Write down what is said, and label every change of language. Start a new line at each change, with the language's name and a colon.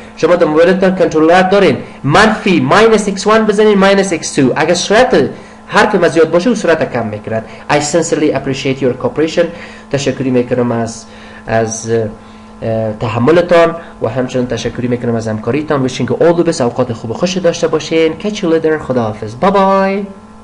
Persian: شما در موبایلتان کنترلر دارین منفی -x1 بزنین -x2 اگر سرعت حرف مزیاد باشه و سرعت کم میکرد.
English: I sincerely appreciate your cooperation.
Persian: تشکری میکنم از تحملتان و همچنین تشکری میکنم از همکاریتان.
English: wishing you all the best.
Persian: اوقات خوب و خوش داشته باشین.
English: catch you later.
Persian: خداحافظ.
English: bye bye.